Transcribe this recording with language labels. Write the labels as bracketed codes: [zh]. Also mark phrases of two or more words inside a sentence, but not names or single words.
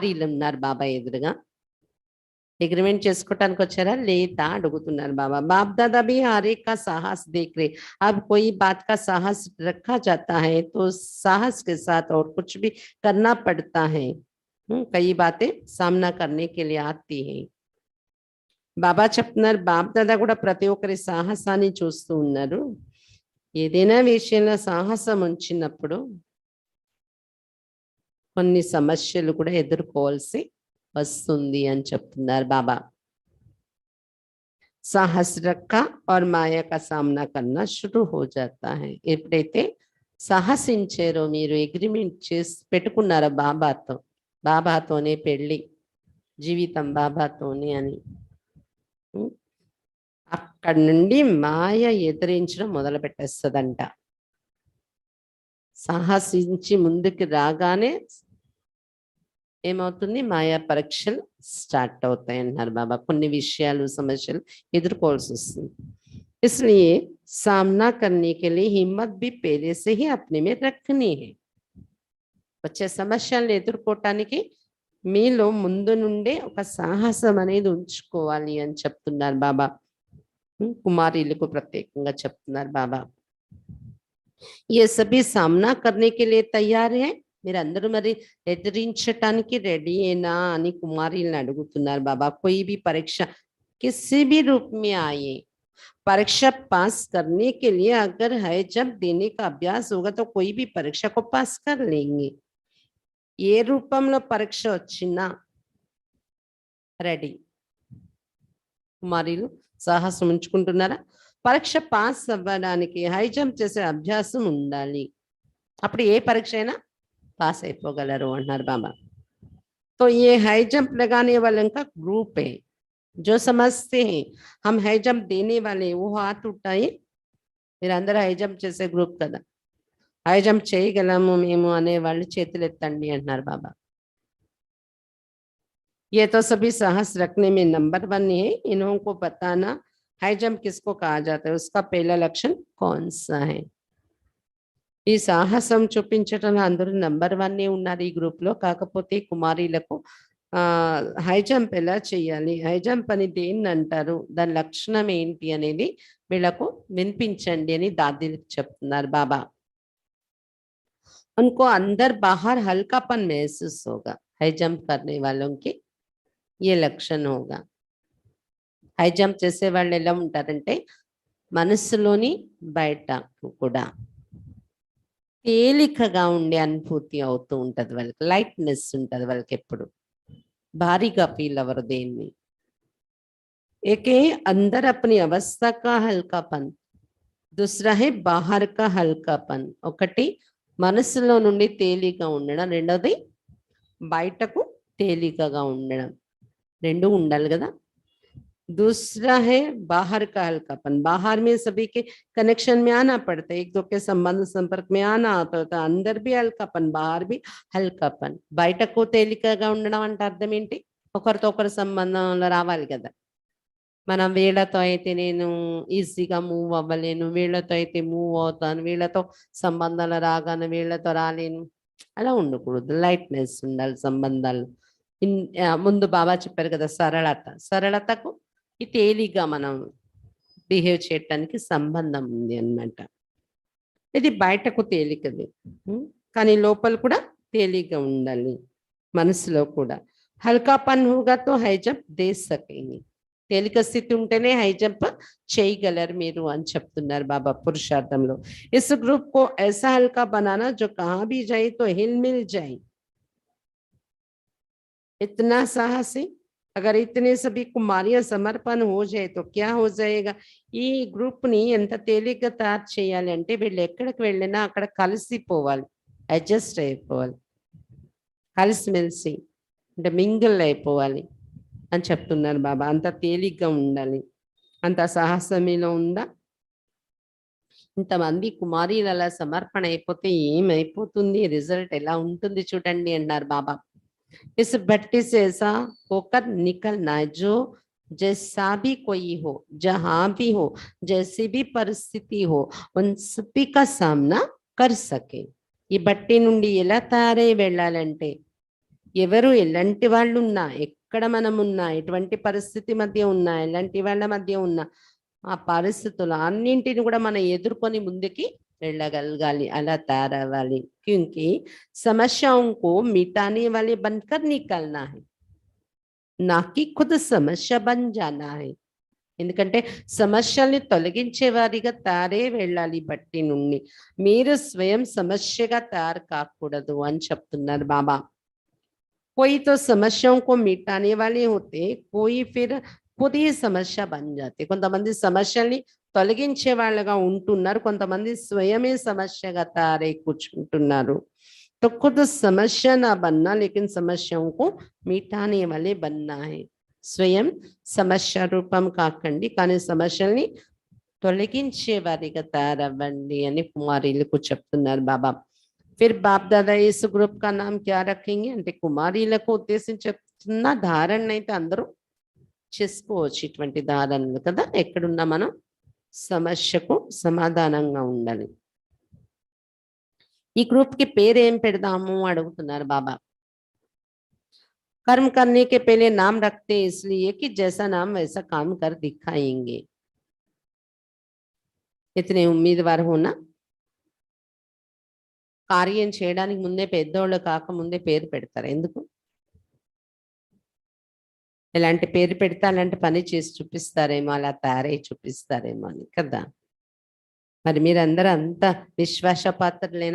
[te] కుమారీలు ఉన్నారు బాబా ఎదురుగా. एग्रीमेंट చేసుకోవటానికి వచ్చారా లేదా అడుగుతున్నారు बाबा। [hi] बाप दादा भी हर एक का साहस देख रहे। अब कोई बात का साहस रखा जाता है तो साहस के साथ और कुछ भी करना पड़ता है। कई बातें सामना करने के लिए आती है। [te] బాబా చెప్తున్నారు బాప్ దాదా కూడా ప్రతి ఒక్కరి సాహసాన్ని చూస్తూ ఉన్నారు। ఏదైనా విషయంలో సాహసం ఉంచినప్పుడు కొన్ని సమస్యలు కూడా ఎదుర్కోవాల్సి వస్తుంది అని చెప్తున్నారు బాబా। [hi] साहस रखा और माया का सामना करना शुरू हो जाता है। [te] ఎప్పుడైతే సాహసించారో మీరు అగ్రిమెంట్ చేసి పెట్టుకున్నారో బాబాతోనే పెళ్ళి జీవితం బాబాతోనే అని అక్కడి నుండి మాయ ఎదిరించడం మొదలు పెట్టేస్తుందంట। సాహసించి ముందుకు రాగానే ఏమవుతుంది మాయా పరీక్షలు స్టార్ట్ అవుతాయి అన్నారు బాబా। కొన్ని విషయాలు సమస్యలు ఎదుర్కోవాల్సి వస్తుంది। [hi] इसलिए सामना करने के लिए हिम्मत भी पहले से ही अपने में रखनी है। [te] వచ్చే సమస్యలను ఎదుర్కోవటానికి మీలో ముందు నుండే ఒక సాహసం అనేది ఉంచుకోవాలి అని చెప్తున్నారు బాబా। కుమారీలకు ప్రత్యేకంగా చెప్తున్నారు బాబా। [hi] ये सभी सामना करने के लिए तैयार है। [te] మీరందరూ మరి ఎదిరించటానికి రెడీయేనా అని కుమారీలను అడుగుతున్నారు బాబా। [hi] कोई भी परीक्षा किसी भी रूप में आए, परीक्षा पास करने के लिए अगर है जब देने का अभ्यास होगा तो कोई भी परीक्षा को पास कर लेंगे। [te] ఏ రూపంలో పరీక్ష వచ్చినా రెడీ। కుమారీలు సాహసం ఉంచుకుంటున్నారా? పరీక్ష పాస్ అవ్వడానికి [en] high jump [te] చేసే అభ్యాసం ఉండాలి, అప్పుడు ఏ పరీక్ష అయినా पास అయిపోగలరు అంటున్నారు బాబా। [hi] तो ये [en] high jump [hi] लगाने वाले का ग्रुप है। जो समझते हैं हम [en] high jump [hi] देने वाले वो हाथ उठाए। [te] మీరందరూ [en] high jump [te] చేసే గ్రూప్ కదా, [en] high jump [te] చేయగలము మేము అనే వాళ్ళు చేతులు ఎత్తండి అంటున్నారు బాబా। [hi] ये तो सभी साहस रखने में नंबर 1 है। इन्हों को बताना [en] high jump [hi] किसको कहा जाता है, उसका पहला लक्षण कौन सा है। [te] ఈ సాహసం చూపించటంలో అందరూ నంబర్ 1 ఉన్నారు ఈ గ్రూప్ లో। కాకపోతే కుమారీలకు [en] high jump [te] ఎలా చేయాలి, [en] high jump [te] అని దేన్ని అంటారు, దాని లక్షణం ఏంటి అనేది వీళ్ళకు వినిపించండి అని దాదీలకు చెప్తున్నారు బాబా। [hi] उनको अंदर बाहर हल्कापन महसूस होगा। [en] high jump [hi] करने वालों के ये लक्षण होगा। [en] high jump [te] చేసే వాళ్ళు ఎలా ఉంటారంటే మనసులోని బయట కూడా తేలికగా ఉండే అనుభూతి అవుతూ ఉంటది వాళ్ళకి, లైట్నెస్ ఉంటది వాళ్ళకి, ఎప్పుడు భారీగా ఫీల్ అవ్వరు దేన్ని। [hi] एक है अंदर अपनी अवस्था का हल्कापन, दूसरा है बाहर का हल्कापन। [te] ఒకటి మనసులో నుండి తేలికగా ఉండడం, రెండోది బయటకు తేలికగా ఉండడం, రెండు ఉండాలి కదా। [hi] दूसरा है बाहर का हल्कापन, बाहर में सभी के कनेक्शन में आना पड़ता है, एक दो के संबंध संपर्क में आना होता है। अंदर भी हल्कापन, बाहर भी हल्कापन। [te] బయటకు తేలికగా ఉండడం అంటే అర్థం ఏంటి, ఒకరితో ఒకరు సంబంధంలో రావాలి కదా। మనం వీళ్ళతో అయితే నేను ఈజీగా మూవ్ అవ్వలేను, వీళ్ళతో అయితే మూవ్ అవుతాను, వీళ్ళతో సంబంధాలు రాగానే వీళ్ళతో రాలేను, అలా ఉండకూడదు। లైట్నెస్ ఉండాలి సంబంధాలు। ముందు బాబా చెప్పారు కదా సరళత, సరళతకు ఈ తేలిగ్గా మనం బిహేవ్ చేయటానికి సంబంధం ఉంది అన్నమాట। ఇది బయటకు తేలికది కానీ లోపల కూడా తేలిగ్గా ఉండాలి, మనసులో కూడా। [hi] हल्कापन होगा तो [en] high jump [hi] दे सकेंगे, [te] తేలిక స్థితి ఉంటేనే [en] high jump [te] చేయగలరు మీరు అని చెప్తున్నారు బాబా పురుషార్థంలో। [hi] इस ग्रुप को ऐसा हल्का बनाना जो कहाँ भी जाए तो हिल मिल जाए। इतना साहस है, अगर इतने सभी कुमारियां समर्पण हो जाए तो क्या हो जाएगा। [te] ఈ గ్రూప్ ని ఎంత తేలిగ్గా తయారు చేయాలి అంటే వీళ్ళు ఎక్కడికి వెళ్ళినా అక్కడ కలిసిపోవాలి, అడ్జస్ట్ అయిపోవాలి, కలిసిమెలిసి అంటే మింగిల్ అయిపోవాలి అని చెప్తున్నారు బాబా। అంత తేలిగ్గా ఉండాలి, అంత సాహసం మీలో ఉందా? ఇంతమంది కుమారీలు అలా సమర్పణ అయిపోతే ఏమైపోతుంది, రిజల్ట్ ఎలా ఉంటుంది చూడండి అన్నారు బాబా। [hi] इस भट्टी से ऐसा होकर निकलना है जो जैसा भी कोई हो, जहां भी हो, जैसी भी परिस्थिति हो, उन सभी का सामना कर सके। [te] ఈ బట్టి నుండి ఎలా తయారై వెళ్ళాలంటే ఎవరు ఎలాంటి వాళ్ళు ఉన్నా, ఎక్కడ మనం ఉన్నా, ఎటువంటి పరిస్థితి మధ్య ఉన్నా, ఎలాంటి వాళ్ళ మధ్య ఉన్నా, ఆ పరిస్థితులు అన్నింటిని కూడా మనం ఎదుర్కొని ముందుకి వెళ్ళగలగాలి, అలా తయారవ్వాలి. [hi] क्योंकि समस्याओं को मिटाने वाले बनकर निकलना है, ना कि खुद సమస్య बन जाना है. [te] ఎందుకంటే సమస్యల్ని తొలగించే వారిగా తయారే వెళ్ళాలి బట్టి నుండి. మీరు స్వయం సమస్యగా తయారు కాకూడదు అని చెప్తున్నారు బాబా. [hi] कोई तो समस्याओं को मिटाने वाले होते, कोई फिर खुद ही समस्या बन जाते. [te] కొంతమంది సమస్యల్ని తొలగించే వాళ్ళగా ఉంటున్నారు, కొంతమంది స్వయమే సమస్యగా తయారై కూర్చుంటున్నారు. [hi] तो खुद समस्या ना बनना लेकिन समस्याओं को मिटाने वाले बनना है. [te] స్వయం సమస్య రూపం కాకండి, కానీ సమస్యల్ని తొలగించే వారిగా తయారవ్వండి అని కుమారీలకు చెప్తున్నారు బాబా. [hi] फिर बाप दादा इस ग्रुप का नाम क्या रखेंगे [te] అంటే కుమారీలకు ఉద్దేశించి చెప్తున్న ధారణ అయితే అందరూ చేసుకోవచ్చు, ఇటువంటి ధారణలు కదా. ఎక్కడున్నా మనం సమస్యకు సమాధానంగా ఉండాలి. ఈ గ్రూప్ కి పేరు ఏం పెడదాము అడుగుతున్నారు బాబా. [hi] कर्म करने के पहले नाम रखते इसलिए कि जैसा नाम वैसा काम कर दिखाएंगे. इतने उम्मीदवार होना. [te] కార్యం చేయడానికి ముందే పెద్దోళ్ళు కాక ముందే పేరు పెడతారు. ఎందుకు? ఎలాంటి పేరు పెడితే అలాంటి పని చేసి చూపిస్తారేమో, అలా తయారై చూపిస్తారేమో అని కదా. మరి మీరందరూ అంత విశ్వాసపాత్రులేనా?